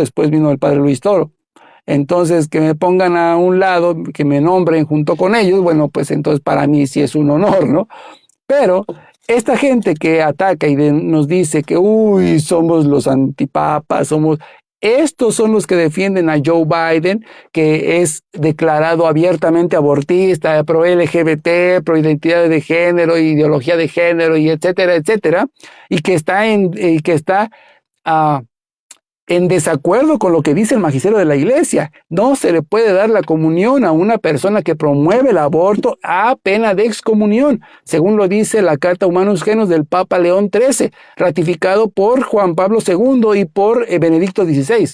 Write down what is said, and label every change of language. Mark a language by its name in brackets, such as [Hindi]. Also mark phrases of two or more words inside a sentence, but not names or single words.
[Spanish] Después vino el padre Luis Toro. Entonces, que me pongan a un lado, que me nombren junto con ellos, bueno, pues entonces para mí sí es un honor, ¿no? Pero esta gente que ataca y nos dice que, uy, somos los antipapas, estos son los que defienden a Joe Biden, que es declarado abiertamente abortista, pro LGBT, pro identidad de género, ideología de género, y etcétera, etcétera, y que está uh, en desacuerdo con lo que dice el magisterio de la iglesia. No se le puede dar la comunión a una persona que promueve el aborto a pena de excomunión, según lo dice la Carta Humanus Genus del Papa León XIII, ratificado por Juan Pablo II y por Benedicto XVI.